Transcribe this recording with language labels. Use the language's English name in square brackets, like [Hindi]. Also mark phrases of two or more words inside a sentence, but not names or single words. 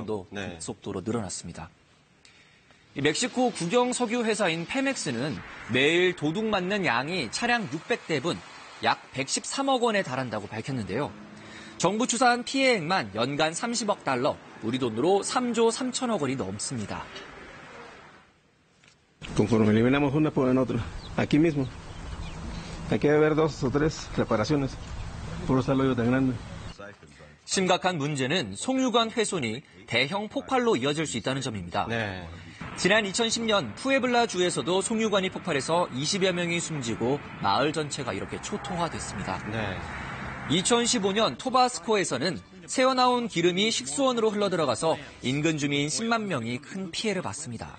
[Korean] 정도 속도로 늘어났습니다. 멕시코 국영 석유 회사인 페맥스는 매일 도둑 맞는 양이 차량 600대분, 약 113억 원에 달한다고 밝혔는데요. 정부 추산 피해액만 연간 30억 달러, 우리 돈으로 3조 3천억 원이 넘습니다. [Spanish] Conforme eliminamos una ponen otra. Aquí mismo. Aquí debe haber 2 o 3 reparaciones. Por ese hoyo tan grande. [Korean] 심각한 문제는 송유관 훼손이 대형 폭발로 이어질 수 있다는 점입니다. 네. 지난 2010년 푸에블라 주에서도 송유관이 폭발해서 20여 명이 숨지고 마을 전체가 이렇게 초토화됐습니다. 네. 2015년 토바스코에서는 새어나온 기름이 식수원으로 흘러들어가서 인근 주민 10만 명이 큰 피해를 봤습니다.